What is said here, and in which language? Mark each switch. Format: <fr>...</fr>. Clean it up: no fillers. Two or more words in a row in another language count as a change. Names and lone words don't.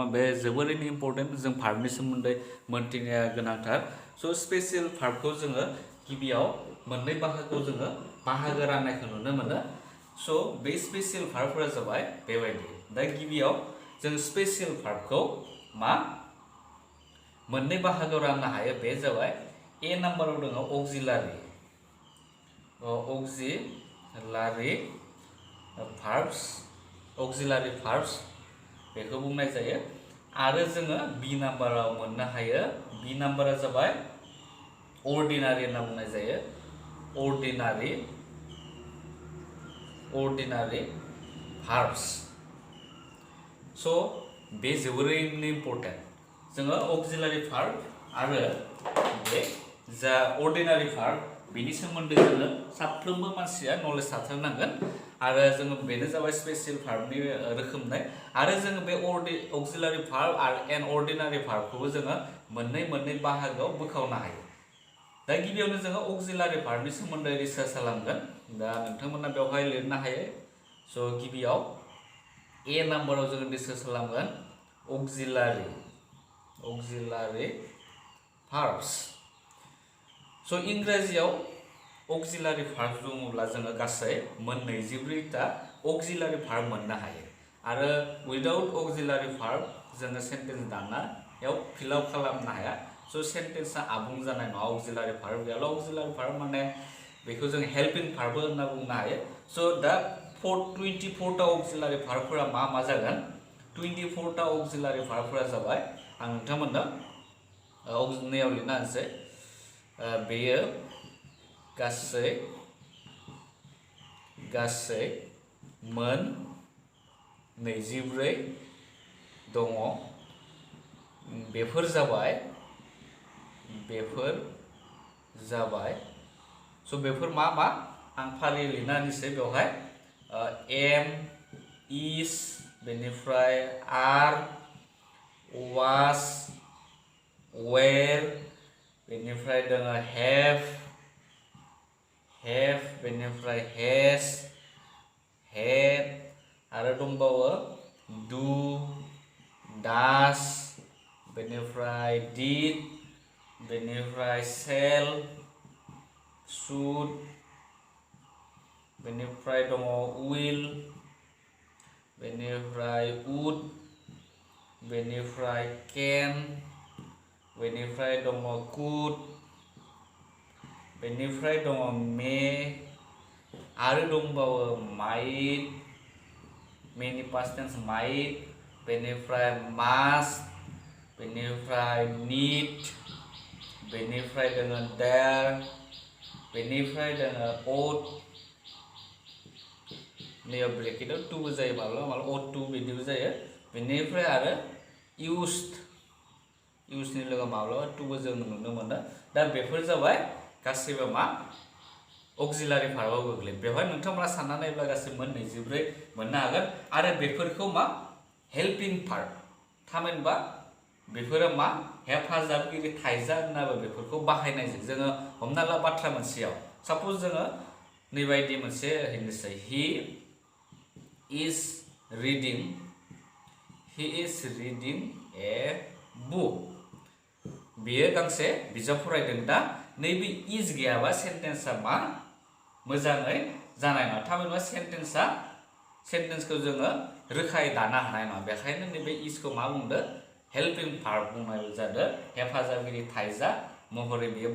<brx>बे जोबोरैनो इम्पोर्टेन्ट जों भार्बनि सोमोन्दै मोनथिनाया गोनांथार सो</brx> <en>special verb</en> <brx>जोङो गिबियाव मोननै बाहागोआव जोङो बाहागो राननायखौ नुनो मोनो सो बे</brx> <en>special verbs</en> <brx>जाबाय बेबायदि दा गिबियाव जों</brx> <en>special verb</en> <brx>मा मोननै बाहागोआव राननो हायो बे जाबाय ए नाम्बाराव दङ अक्सिलारि</brx> <en>auxiliary verbs</en> <brx>बेखौ बुंनाय जायो आरो जोङो बी नाम्बाराव मोननो हायो बी नाम्बारा जाबाय ordinary होनना बुंनाय जायो</brx> <en>ordinary verbs</en> <brx>सो बे जोबोरैनो इम्पोर्टेन्ट जोङो</brx> <en>auxiliary verb</en> <brx>आरो बे जा</brx> <en>ordinary verb</en> <brx>बेनि सोमोन्दै जोङो साफ्रोमबो मानसिया नलेज थाथारनांगोन आरो जोङो बेनो जाबाय स्पेशल भार्बनि रोखोमनाय आरो जोङो बे</brx> <en>auxiliary verb</en> <brx>आरो</brx> <en>and ordinary verb</en> <brx>जोङो मोननै बाहागोआव बोखावनो हायो दा गिबियावनो जोङो</brx> <en>auxiliary verbनि</en> <brx>सोमोन्दै रिसार्च खालामगोन दा नोंथांमोना बेवहाय लिरनो हायो स' गिबियाव ए नाम्बाराव जोङो रिसार्च खालामगोन</brx> <en>auxiliary verbs</en> <brx>सो इंराजियाव</brx> <en>auxiliary verb</en> <brx>बुङोब्ला जोङो गासै 24टा</brx> <en>auxiliary verb</en> <brx>मोननो हायो आरो</brx> <en>without auxiliary verb</en> <brx>जोङो सेन्टेन्स दानायाव फिल आप खालामनो हाया सो सेन्टेन्सआ आबुं जानाय नङा</brx> <en>auxiliary verb</en> <brx>गैयाब्ला</brx> <en>auxiliary verb</en> <brx>माने बेखौ जों</brx> <en>helping verb</en> <brx>होनना बुंनो हायो सो दा 24टा</brx> <en>auxiliary verbफोरा</en> <brx>मा जागोन 24टा</brx> <en>auxiliary verbफोरा</en> <brx>जाबाय आं नोंथांमोननो नैयाव लिरना होनोसै बेयो गासै 24 दङ बेफोर जाबाय सो बेफोर मा आं फारि लिरना होनोसै बेवहाय</brx> <en>am is</en> <brx>बेनिफ्राय</brx> <en>are was were</en> <brx>बेनिफ्राय दङ have बेनिफ्राय</brx> <en>has had</en> <brx>आरो दंबावो</brx> <en>do does</en> <brx>बेनिफ्राय did बेनिफ्राय</brx> <en>shall should</en> <brx>बेनिफ्राय दङ will बेनिफ्राय would बेनिफ्राय can बेनिफ्राय दङ could बेनिफ्राय दङ may आरो दंबावो might मेनि</brx> <en>past tense might</en> <brx>बेनिफ्राय must बेनिफ्राय need बेनिफ्राय दङ dare बेनिफ्राय दङ ought नैयाव ब्रेकेटआव टुबो जायो माब्लाबा</brx> <en>ought to</en> <brx>बिदिबो जायो बेनिफ्राय आरो usedनि लोगो माब्लाबा टुबो जों नुनो मोनो दा बेफोर जाबाय गासैबो</brx> <en>auxiliary verbआव</en> <brx>गोग्लैयो बेवहाय नोंथांमोना सानना नायोब्ला गासै 24 मोननो हागोन आरो बेफोरखौ</brx> <en>helping verb</en> <brx>थामहिनबा बेफोरो हेफाजाबगिरि थाइजा होननाबो बेफोरखौ बाहायनाय जोङो हमना ला बाथ्रा मोनसेयाव साप'ज जोङो नैबायदि मोनसे होनोसै</brx> <en>he is reading a book</en> <brx>बेयो गांसे बिजाब फरायदों दा नैबे इज गैयाबा सेन्टेन्सआ मोजाङै जानाय नङा थामहिनबा सेन्टेन्सखौ जोङो रोखायै दानो हानाय नङा बेखायनो नैबे इजखौ बुंदों</brx> <en>helping verb</en> <brx>बुंनाय जादों हेफाजाबगिरि थाइजा महरै बेयो</brx>